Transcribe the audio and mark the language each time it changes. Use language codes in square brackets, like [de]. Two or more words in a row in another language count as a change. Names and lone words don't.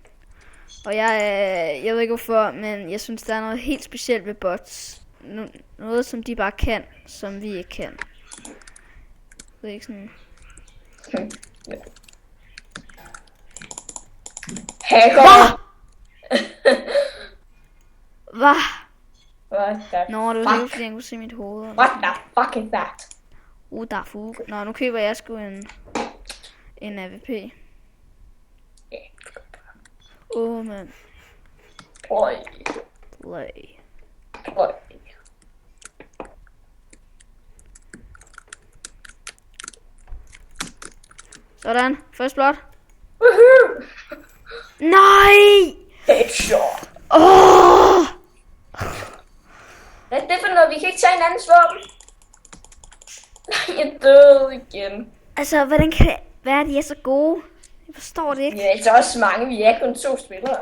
[da] Og jeg ved ikke hvorfor, men jeg synes, der er noget helt specielt ved bots. Noget, som de bare kan, som vi ikke kan. Det er ikke sådan. Ja. Hacker! Hvad? [en] What the [da] Nå, det var helt fordi, jeg kunne se mit hoved. [en] What the fuck is that? [da] Der er fuge. Nå, nu køber jeg sgu en AVP. [en] Man. Play. [da] Sådan. [en] First blood. Woohoo! [da] Nej! Headshot. Hvad er det for noget? Vi kan ikke tage hinandens våben. Nej, jeg døde igen. Altså, hvordan kan det være, at de er så gode? Jeg forstår det ikke. Ja, det er også mange. Vi er kun 2 spillere.